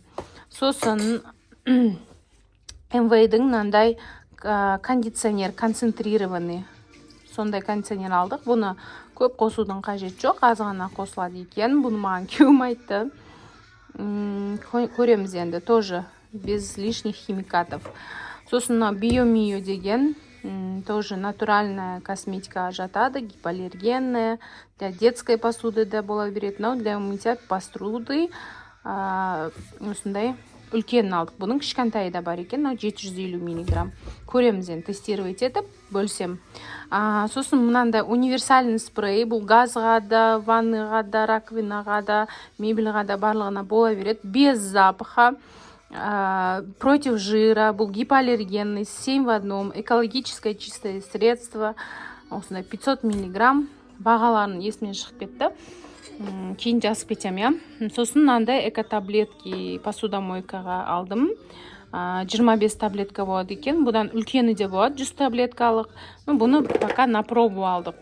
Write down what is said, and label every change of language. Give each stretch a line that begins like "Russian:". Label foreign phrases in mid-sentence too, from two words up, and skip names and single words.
Kazakh: Сосын МВ-дің мынандай кондиционер, концентрированный. Сондай кондиционер алдық. Бұны көп қосудың қажет жоқ, аз ғана қосылады екен. Бұны маған күйеуім айтты. Көреміз енді,
Russian: тоже без лишних химикатов. Сосын биомио деген, тоже натуральная косметика жатады, гипоаллергенная, для детской посуды
Kazakh: да бола береді,
Russian: но для мытья посуды
Kazakh: осындай үлкен алдық. Бұның кішкентайы да бар екен, 750 мг. Көреміз енді, тестировать етіп, бөлсем. Сосын мынандай универсальный спрей, бұл газға да, ванныға да, раковинаға да, мебельға да барлығына бола береді,
Russian: без запаха. Против жира, бұл гипоаллергенный, 7 в 1, экологическое чистое средство, 500 мг.
Kazakh: Бағаларын есімен шығып кетті. Кейін жазып кетем. Сосын мынандай экотаблетки посудомойкаға алдым. 25 таблетка болады екен. Бұдан үлкені де болады, 100 таблеткалық. Бұны
Russian: пока на пробу
Kazakh: алдық.